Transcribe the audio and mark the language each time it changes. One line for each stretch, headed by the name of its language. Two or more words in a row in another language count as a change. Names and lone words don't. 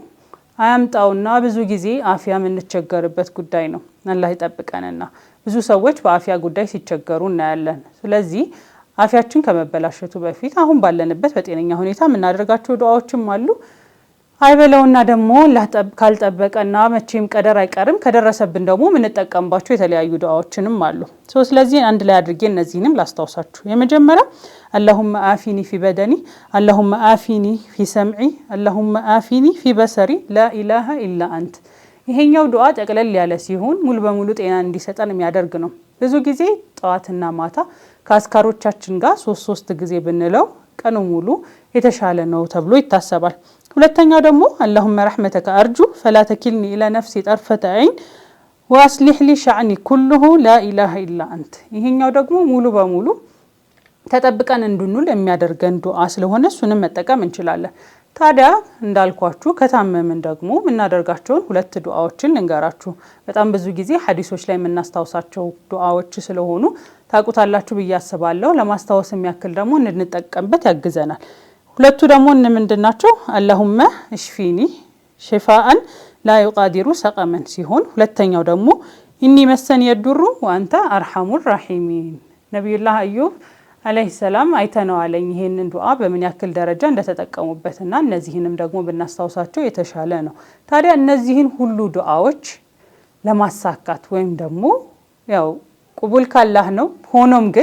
Amharic: አያምጣውና ብዙ ጊዜ አፊያ የምንቸገርበት ጉዳይ ነው። አላህ ይጠብቀንና ብዙ ሰዎች በአፊያ ጉዳይ ሲቸገሩ እናያለን። ስለዚህ አፊያችን ከመበላሸቱ በፊት አሁን ባለንበት በጤነኛ ሁኔታ የምናደርጋቸው ዱዓዎችም አሉ። አይበለውና ደግሞ ካልጠበቀና መቼም ቀደር አይቀርም ከደረሰብን ደግሞ ምንጠቀምባቸው የተለያዩ ዱዓዎችንም አሉ። ስለዚህ አንድ ላይ አድርጌ እነዚህንም ላስታውሳችሁ። የመጀመሪያ
Arabic: اللهم آفيني في بدني اللهم آفيني في سمعي اللهم آفيني في بصري لا إله إلا أنت።
Amharic: ይሄኛው ዱዓ ጠቅለል ያለ ሲሆን ሙሉ በሙሉ ጤና እንዲሰጠን የሚያደርግ ነው። ብዙ ጊዜ ጧትና ማታ ከአስካሮቻችን ጋር 3 ጊዜ ብንለው ቀኑ ሙሉ የተሻለ ነው ተብሎ ይታሰባል። ሁለተኛው ደግሞ
Arabic: اللهم رحمتك أرجو فلا تكلني إلى نفسي طرفة عين وأصلح لي شأني كله لا إله إلا أنت።
Amharic: ይሄኛው ደግሞ ሙሉ በሙሉ ተጠብቀን እንድንውል የሚያደርገን ዱዓ ስለሆነ እሱንም መጠቀም እንችላለን። ታዲያ እንዳልኳችሁ ከታመምን ደግሞ ምናደርጋቸውን 2 ዱዓዎችን ልንገራችሁ። በጣም ብዙ ጊዜ ሐዲሶች ላይ የምናስታውሳቸው ዱዓዎች ስለሆኑ ታቁታላችሁ ብዬ አስባለሁ። ለማስታወስ የሚያክል ደግሞ እንድንጠቀምበት ያግዘናል። ሁለቱ ደግሞ ምንድናቸው?
Arabic: اللهم اشفيني شفاء لا يغادر سقما
Amharic: ሲሆን ሁለተኛው ደግሞ
Arabic: إني مسني الضر وأنت أرحم الراحمين።
Amharic: ነብዩላህ አዩብ
Arabic: عليه السلام
Amharic: አይተነዋለኝ ይሄንን ዱዓ በምን ያክል ደረጃ እንደተጠቀሙበትና እነዚህንም ደግሞ ብናስታውሳቸው የተሻለ ነው። ታዲያ እነዚህን ሁሉ ዱዓዎች ለማሳካት ወይም ደግሞ ያው ቁቡል ካላህ ነው። ሆኖም ግን